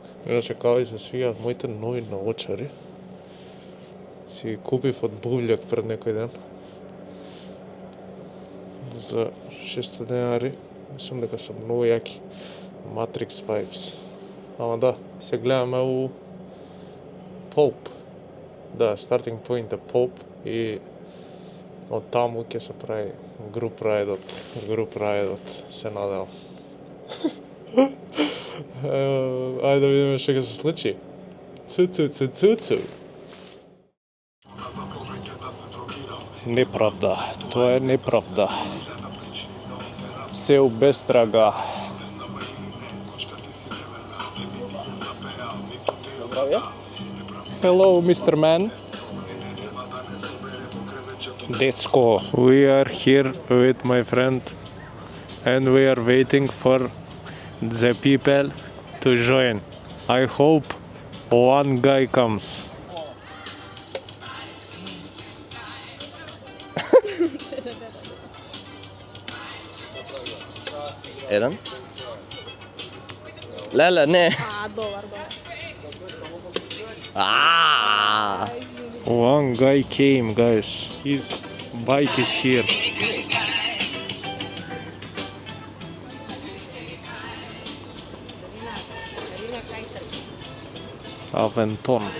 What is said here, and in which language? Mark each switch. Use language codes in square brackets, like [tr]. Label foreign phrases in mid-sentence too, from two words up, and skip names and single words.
[mk] Иначе као и се свијаат моите нови наочари. Си ги купив од Бувљак пред некој ден. За 600 денари. Мислам дека се многу јаки. [en] Matrix Vibes. [mk] Ама да, се гледаме у Pope. Да, [en] starting point [mk] е Pope и од таму ќе се прави [en] group ride, [mk] се надевам. Ајде да видиме што ќе се случи. Цу. Неправда, тоа е неправда. Се убестрага. [en] Hello, Mr. Man. [mk] Decko. [en] We are here with my friend and we are waiting for the people to join. I hope one guy comes. [mk] Еден? Леле, не. Долар. [en] One guy came, guys. His bike is here. Aventon.